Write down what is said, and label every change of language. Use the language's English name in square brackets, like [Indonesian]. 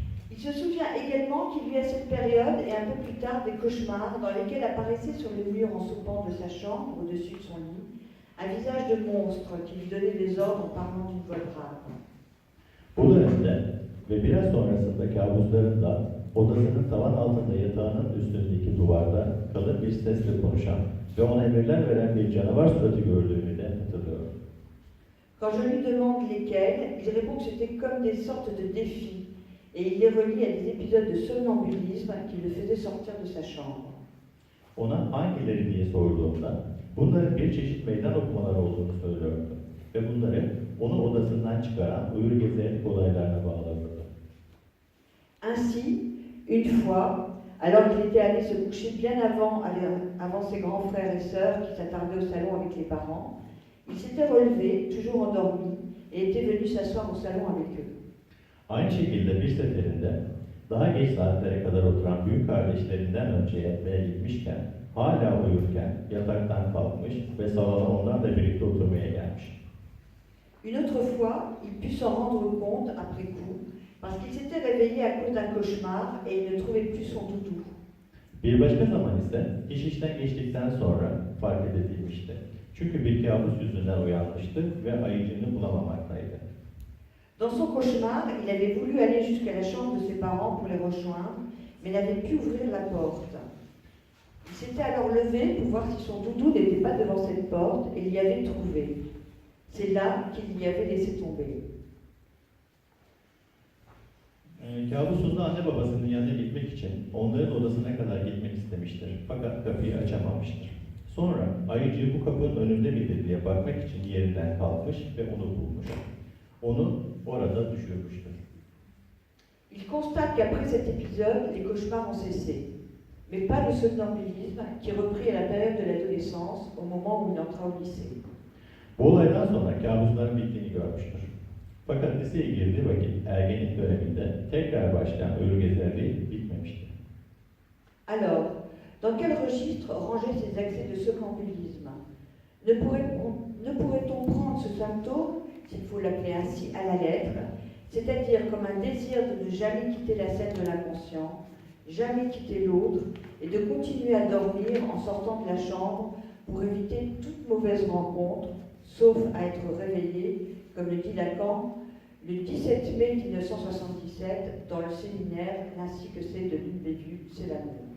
[French] Il se souvient également qu'il y a cette période et un peu plus tard des cauchemars dans lesquels apparaissait sur le mur en soupant de sa chambre, au-dessus de son lit, un visage de monstre qui lui donnait des ordres en parlant d'une voix grave. [Turkish] Bu dönemde ve biraz sonrasında kabuslarında odasının tavan altında yatağının üstündeki duvarda kalın bir sesle konuşan ve ona emirler veren bir canavar suratı gördüğünü de hatırlıyor. [French] Quand je lui demande lesquels, il répond que c'était comme des sortes de défis et il les relie à des épisodes de somnambulisme qui le faisaient sortir de sa chambre. [Turkish] Ona hangileri diye sorduğumda bunların bir çeşit meydan okumalar olduğunu söylüyordu ve bunları onu odasından çıkaran uyur gezerlik olaylarına bağlıyordu. [French] Ainsi, une fois, alors qu'il était allé se coucher bien avant ses grands frères et sœurs qui s'attardaient au salon avec les parents, il s'était relevé, toujours endormi, et était venu s'asseoir au salon avec eux. [Turkish] Aynı şekilde bir seferinde daha geç saatlere kadar oturan büyük kardeşlerinden önce yatmaya gitmişken, hala uyurken yataktan kalkmış ve salona onlarla birlikte oturmaya gelmiş. [French] Une autre fois, il put s'en rendre compte après coup, parce qu'il s'était réveillé à cause d'un cauchemar et il ne trouvait plus son doudou. [Turkish] Bir başka zaman ise iş işten geçtikten sonra fark edilmişti. Çünkü bir kabus yüzünden uyanmıştı ve ayıcını bulamamaktaydı. [French] Dans son cauchemar, il avait voulu aller jusqu'à la chambre de ses parents pour les rejoindre, mais n'avait pu ouvrir la porte. Il s'était alors levé pour voir si son doudou n'était pas devant cette porte et l'y avait trouvé. C'est là qu'il l'y avait laissé tomber. [Turkish] Kabusunda anne babasının yanına gitmek için onların odasına kadar gitmek istemiştir. Fakat kapıyı açamamıştır. Sonra ayıcığı bu kapının önünde midir diye bakmak için yerinden kalkmış ve onu bulmuş. Onu orada düşürmüştür. [French] Il constate qu'après cet épisode, les cauchemars ont cessé, mais pas le somnambulisme qui reprit à la période de l'adolescence, au moment où il entra au lycée. [Turkish] Bu olaydan sonra kabusların bittiğini görmüştür. Fakat liseye girdiği vakit ergenlik döneminde tekrar başlayan ölü gezerliği bitmemişti. [French] Alors, dans quel registre ranger ces accès de somnambulisme? Ne pourrait-on prendre ce symptôme, s'il faut l'appeler ainsi, à la lettre, c'est-à-dire comme un désir de ne jamais quitter la scène de l'inconscient, jamais quitter l'autre, et de continuer à dormir en sortant de la chambre pour éviter toute mauvaise rencontre, sauf à être réveillé, comme le dit Lacan, le 17 mai 1977, dans le séminaire Ainsi que c'est de Lune Bévue, c'est l'amour.